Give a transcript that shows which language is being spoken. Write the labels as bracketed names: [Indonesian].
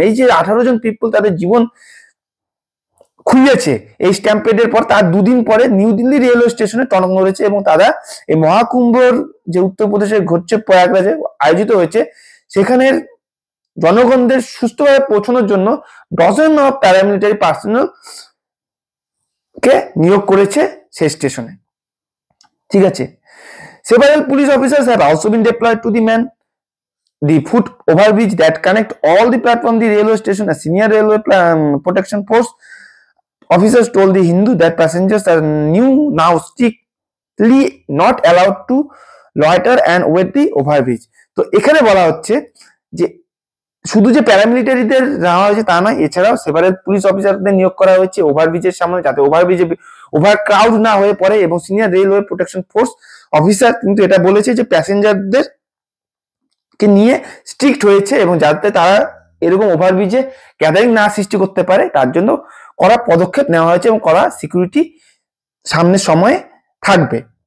[Bangla] এই যে 18 জন পিপল তাদের জীবন খুইয়েছে এই স্ট্যাম্পেডের পর, তার দুদিন পরে নিউ দিল্লি রেলওয়ে স্টেশনে টনক নড়েছে, এবং তারা এই মহাকুম্ভর যে উত্তরপ্রদেশে ঘটছে প্রয়াগরাজে আয়োজিত হয়েছে, সেখানের জনগণদের সুস্থভাবে পৌঁছানোর জন্য ডজন অফ প্যারামিলিটারি পার্সোনাল কে নিয়োগ করেছে সেই স্টেশনে, ঠিক আছে। [English] Several police officers have also been deployed to the foot overbridge that connect all the platform the railway station. A senior railway protection force officers told the Hindu that passengers are now strictly not allowed to loiter and wait the overbridge. [Bangla] তো এখানে বলা হচ্ছে যে শুধু যে প্যারামিলিটারিদের নেওয়া হয়েছে তা নয়, এছাড়াও সেভারেল পুলিশ অফিসারদের নিয়োগ করা হয়েছে ওভারব্রিজের সামনে, যাতে ওভারব্রিজে ওভার ক্রাউড না হয়ে পড়ে। এবং senior railway protection force officer কিন্তু এটা বলেছে যে প্যাসেঞ্জারদের কে নিয়ে স্ট্রিক্ট হয়েছে, এবং যাতে তারা এরকম ওভারব্রিজে গ্যাদারিং না সৃষ্টি করতে পারে তার জন্য কড়া পদক্ষেপ নেওয়া হয়েছে, এবং কড়া সিকিউরিটি সামনের সময়ে থাকবে।